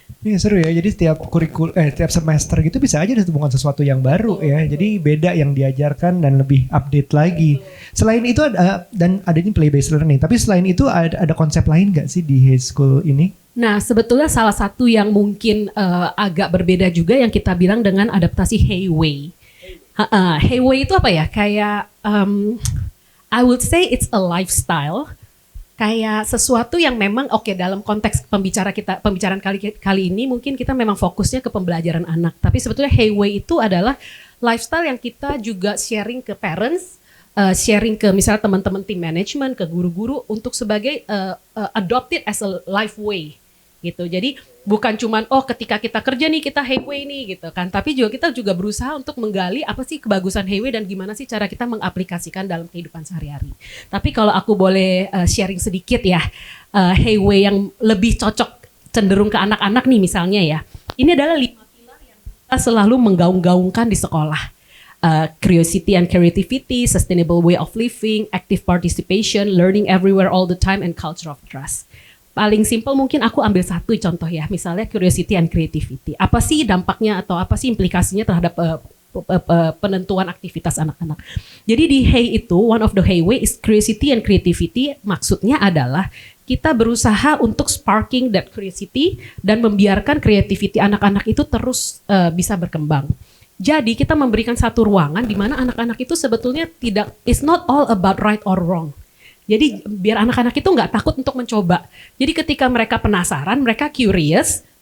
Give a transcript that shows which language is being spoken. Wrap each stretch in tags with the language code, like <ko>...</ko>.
<id>Iya seru ya, jadi tiap semester gitu bisa aja ditemukan sesuatu yang baru ya, jadi beda yang diajarkan dan lebih update lagi. Selain itu dan ada ini play based learning, tapi selain itu ada konsep lain nggak sih di Hey School ini? Nah sebetulnya salah satu yang mungkin agak berbeda juga yang kita bilang dengan adaptasi Hey Way. Hey Way itu apa ya? Kayak</id> <en>I would say it's a lifestyle.</en> <id>Kayak sesuatu yang memang dalam konteks pembicaraan kali ini mungkin kita memang fokusnya ke pembelajaran anak. Tapi sebetulnya Hey Way itu adalah lifestyle yang kita juga sharing ke parents, sharing ke misalnya teman-teman tim manajemen, ke guru-guru untuk sebagai</id> <en>adopted as a life way</en> <id>gitu. Jadi bukan cuman ketika kita kerja nih kita Hey Way nih gitu kan, tapi kita juga berusaha untuk menggali apa sih kebagusan Hey Way dan gimana sih cara kita mengaplikasikan dalam kehidupan sehari-hari. Tapi kalau aku boleh sharing sedikit ya, Hey Way yang lebih cocok cenderung ke anak-anak nih misalnya ya. Ini adalah 5 pilar yang kita selalu menggaung-gaungkan di sekolah.</id> <en>Curiosity and creativity, sustainable way of living, active participation, learning everywhere all the time, and culture of trust.</en> <id>Paling simpel mungkin aku ambil satu contoh ya, misalnya</id> <en>curiosity and creativity.</en> <id>Apa sih dampaknya atau apa sih implikasinya terhadap penentuan aktivitas anak-anak. Jadi di Hey itu,</id> <en>one of the Hey way is curiosity and creativity.</en> <id>Maksudnya adalah kita berusaha untuk</id> <en>sparking that curiosity</en> <id>dan membiarkan creativity anak-anak itu terus bisa berkembang. Jadi kita memberikan satu ruangan di mana anak-anak itu sebetulnya</id> <en>it's not all about right or wrong.</en> <id>Jadi biar anak-anak itu nggak takut untuk mencoba. Jadi ketika mereka penasaran, mereka curious.</id>